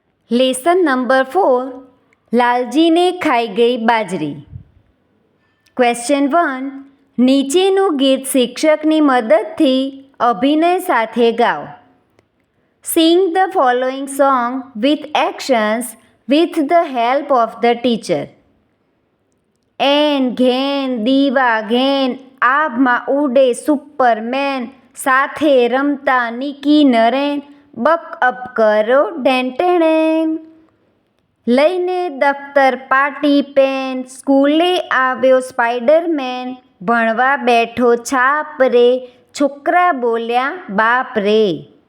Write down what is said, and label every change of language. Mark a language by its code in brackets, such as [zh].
[gu] Lesson number 4 લાલજીને ખાઈ ગઈ બાજરી. ક્વેશ્ચન 1. નીચેનું ગીત શિક્ષકની મદદથી અભિનય સાથે ગાઓ. [en] Sing the following song with actions with the help of the teacher. [gu] N ઘેન દીવા ઘેન આભમાં ઉડે સુપરમેન, સાથે રમતા નિકી નરેન, બક અપ કરો ઢેંટેણેન. લઈને દફતર પાટી પેન, સ્કૂલે આવ્યો સ્પાઈડરમેન, ભણવા બેઠો છાપ રે, છોકરા બોલ્યા બાપ રે.